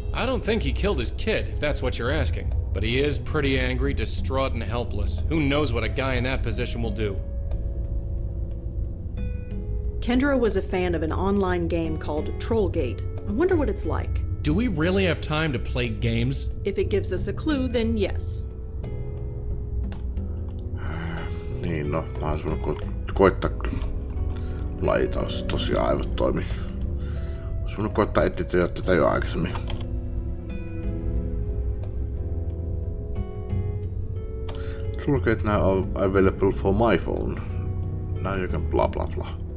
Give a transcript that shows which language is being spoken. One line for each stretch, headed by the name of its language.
English: I don't think he killed his kid, if that's what you're asking. But he is pretty angry, distraught, and helpless. Who knows what a guy in that position will do? Kendra was a fan of an online game called Trollgate. I wonder what it's like. Do we really have time to play games? If it gives us a clue, then yes.
Finnish: Niin, no, mä oon voinut koittaa lajita, jos tosiaan aivot toimii. Ois voinut koittaa etsiä tätä jo aikaisemmin.
English: Trollgate now available for my phone. Now you can blah blah blah.